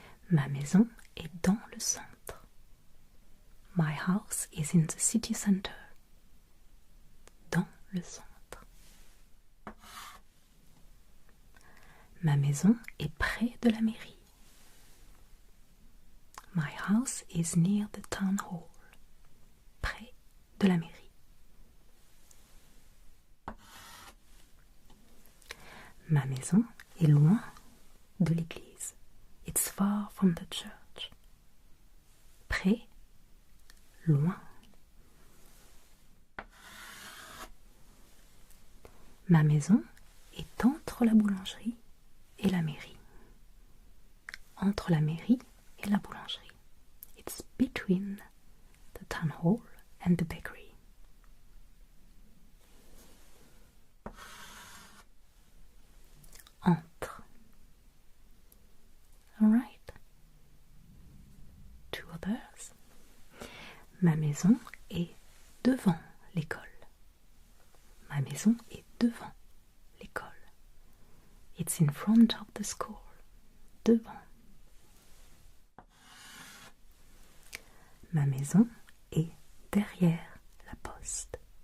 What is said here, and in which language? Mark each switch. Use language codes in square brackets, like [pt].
[fr] Ma maison est dans le centre. [en] My house is in the city center. [fr] Dans le centre. Ma maison est près de la mairie. [en] My house is near the town hall. [fr] Près de la mairie. Ma maison est loin de l'église. [en] It's far from the church. [fr] Près, loin. Ma maison est entre la boulangerie et la mairie. Entre la mairie et la boulangerie. [en] It's between the town hall and the bakery. [fr] Entre. [en] Alright. Two others. [fr] Ma maison est devant l'école. Ma maison est devant l'école. [en] It's in front of the school. [fr] Devant. Ma maison est derrière la poste.